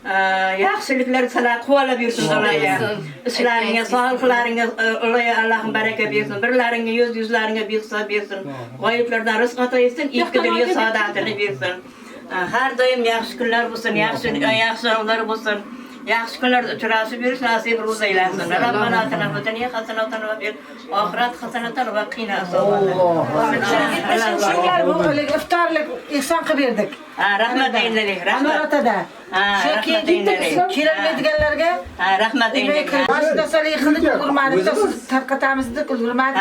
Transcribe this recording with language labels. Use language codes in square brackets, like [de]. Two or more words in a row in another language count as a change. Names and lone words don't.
[uz] yaxshiliklar sizlar quvvala bersin ularga. Ishlaringa, sog'liqlaringa Allohim baraka bersin. Birlaringa yuzlaringa behisob bersin. G'oyiblardan rizq ato etsin, ikki dunyo saodatini bersin. Har doim yaxshi kunlar bo'lsin, yaxshi onlar bo'lsin. Yaxshi kunlar uchrashib yurish nasib ro'za aylansin. [ar] ربنا آتنا في الدنيا حسنة وفي الآخرة حسنة وقنا [uz] Shunlar bu iftorlik ihson qilib berdik. Rahmat aylanay, rahmat. Amoratada. Kelolmaydiganlarga rahmat aylanay. Boshida solih qilib ulgurmadik, tarqatamizda ulgurmadik.